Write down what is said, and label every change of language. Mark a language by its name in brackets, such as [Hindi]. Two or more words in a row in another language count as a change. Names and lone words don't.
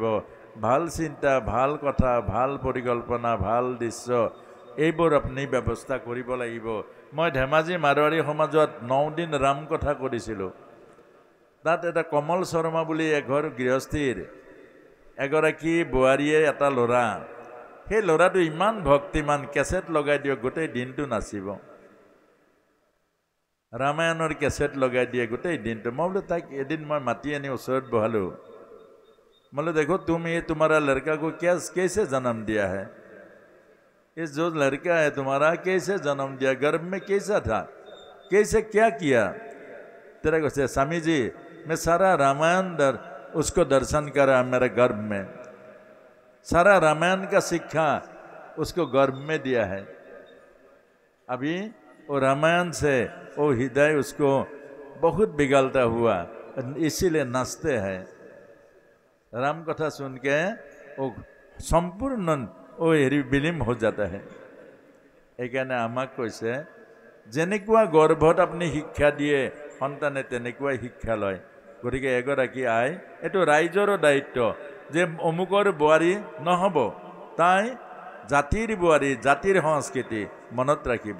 [Assamese] ভাল চিন্তা ভাল কথা ভাল পৰিকল্পনা ভাল দৃশ্য এইবোৰ আপুনি ব্যৱস্থা কৰিব লাগিব মই ধেমাজি মাৰোৱাৰী সমাজত 9 দিন ৰাম কথা কৰিছিলোঁ তাত এটা কমল শৰ্মা বুলি এঘৰ গৃহস্থীৰ এগৰাকী বোৱাৰীয়ে এটা ল'ৰা, সেই ল'ৰাটো ইমান ভক্তিমান, কেছেট লগাই দিয়ক গোটেই দিনটো নাচিব, ৰামায়ণৰ কেছেট লগাই দিয়ে গোটেই দিনটো। মই বোলো তাক এদিন মই মাতি আনি ওচৰত বহালোঁ। [Hindi] बोले देखो तुम ये तुम्हारा लड़का को कैसे जन्म दिया है, ये जो लड़का है तुम्हारा कैसे जन्म दिया, गर्भ में कैसा था, कैसे क्या किया। तेरा को स्वामी जी मैं सारा रामायण उसको दर्शन करा मेरे गर्भ में, सारा रामायण का शिक्षा उसको गर्भ में दिया है। अभी वो रामायण से वो हृदय उसको बहुत बिगड़ता हुआ, इसीलिए नाचते हैं। राम कथा सुन के वो सम्पूर्ण वो हेरी विलीन हो जाता है। [Assamese] এইকাৰণে আমাক কৈছে যেনেকুৱা গৰ্ভত আপুনি শিক্ষা দিয়ে সন্তানে তেনেকুৱাই শিক্ষা লয়। গতিকে এগৰাকী আই, এইটো ৰাইজৰো দায়িত্ব যে অমুকৰ বোৱাৰী নহ'ব, তাই জাতিৰ বোৱাৰী, জাতিৰ সংস্কৃতি মনত ৰাখিব।